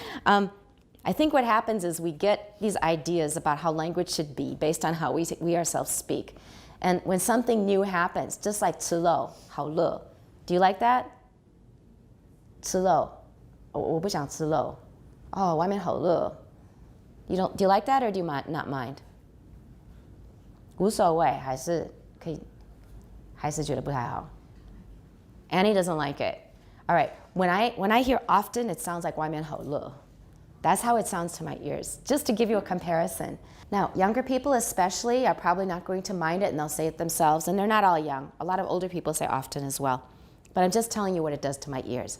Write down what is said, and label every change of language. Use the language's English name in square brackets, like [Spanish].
[English] I think what happens is we get these ideas about how language should be based on how we ourselves speak. And when something new happens, just like 吃肉, 好热. Do you like that? 吃肉.我不想吃肉. [Chinese] Oh, 外面好热. [English] Do you like that or do you not mind? [Chinese] 无所谓，还是可以，还是觉得不太好. [English] Annie doesn't like it. All right, when I hear often, it sounds like 外面好热. That's how it sounds to my ears, just to give you a comparison. Now, younger people especially are probably not going to mind it and they'll say it themselves, and they're not all young. A lot of older people say often as well. But I'm just telling you what it does to my ears.